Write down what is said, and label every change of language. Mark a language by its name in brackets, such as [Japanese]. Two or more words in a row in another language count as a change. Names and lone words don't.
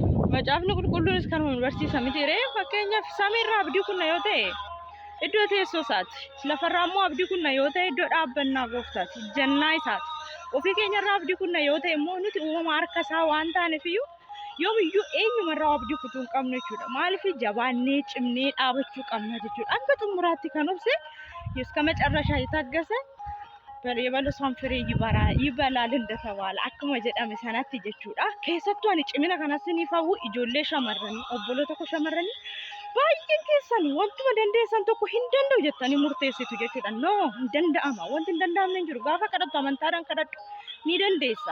[Oromo] Macaafni qulqulluunis kanuma nu barsiisa mitiire. Fakkeenyaaf samiirraa abdii kunna yoo ta'e iddoo teessoo isaati. Lafarraa immoo abdii kunna yoo ta'e iddoo dhaabbannaa gooftaati. Jannaa isaati. Ofii keenyarraa abdii kunna yoo ta'e immoo nuti uumama harka isaa waan taaneefiyyuu yoomiyyuu eenyumarraa abdii kutuu hin qabnu jechuudha. Maaliif jabaannee cimnee dhaabachuu qabna jechuudha. Hanga xumuraatti kan obse [Amharic] እስከ መጨረሻ የታገሰ የበለሷን ፍሬ ይበላል እንደተባለ [Oromo] akkuma jedhame sanatti jechuudha. Keessattuu ani cimina kanas ni fawwu ijoollee shamarranii obboloota koo shamarranii baay'een keessan wantuma dandeessan tokko hin danda'u jettanii murteessitu jechuudha. No, hin danda'ama. Wanti hin danda'amne hin jiru. Gaafa kadhattu amantaadhaan kadhadhu ni dandeessa.